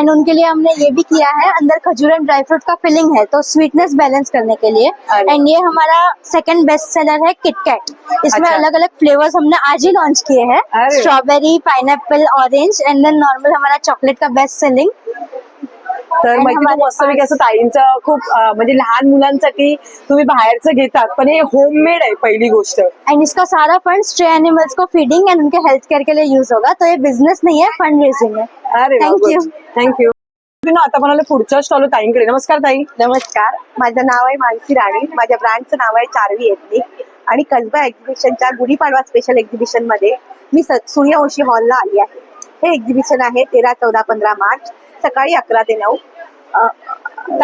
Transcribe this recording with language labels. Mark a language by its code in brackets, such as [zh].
[hi] And उनके लिए हमने ये भी किया है. अंदर खजूर एंड ड्राई फ्रूट का फिलिंग है तो स्वीटनेस बैलेंस करने के लिए. एंड ये हमारा सेकंड बेस्ट सेलर है किटकैट. इसमें अलग अलग फ्लेवर्स हमने आज ही लॉन्च किए हैं. Strawberry, pineapple, orange and then normal हमारा चॉकलेट का बेस्ट सेलिंग. [mr] तर मैत्रिणी मस्तपैकी असं ताईंचं खूप म्हणजे लहान मुलांसाठी तुम्ही बाहेरचं घेतात पण हे होममेड आहे पहिली गोष्ट. [hi] एंड इसका सारा फंड स्ट्रे एनिमल्स को फीडिंग एंड उनके हेल्थ केयर के लिए यूज होगा. तो ये बिझनेस नहीं है, फंड रेजिंग है. अरे [en] Thank you. Thank you. [mr] आता म्हणाले पुढच्या स्टॉल ताईंकडे. नमस्कार ताई. नमस्कार. माझं नाव आहे मानसी राणी. माझ्या ब्रँडचं नाव आहे चार्वी एथनिक. आणि कसबा एक्झिबिशनच्या गुढीपाडवा स्पेशल एक्झिबिशन मध्ये मी सूर्यवंशी हॉलला आली आहे. हे एक्झिबिशन आहे 13, 14, 15 मार्च सकाळी 11 ते 9.